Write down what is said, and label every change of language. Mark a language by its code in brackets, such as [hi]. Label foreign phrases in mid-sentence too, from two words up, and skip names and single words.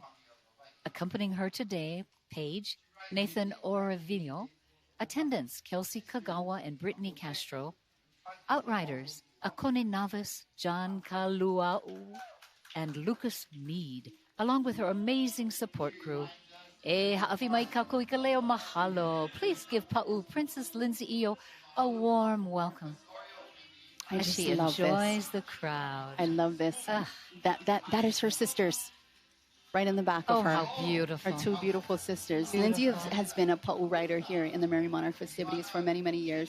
[en] Accompanying her today, Paige, Nathan Oravino, attendants Kelsey Kagawa and Brittany Castro, outriders Akone Navas, John Kalua'u, and Lucas Mead, along with her amazing support crew. [haw] E ha'awi mai kako i ka leo mahalo. [en] Please give Pa'u Princess Lindsay Io a warm welcome. I as just she love enjoys this. the crowd. I love this. That is her sisters, right in the back of her. Oh, how beautiful. Her two beautiful sisters. Lindsay has been a Pa'u rider here in the Merrie Monarch festivities for many, many years.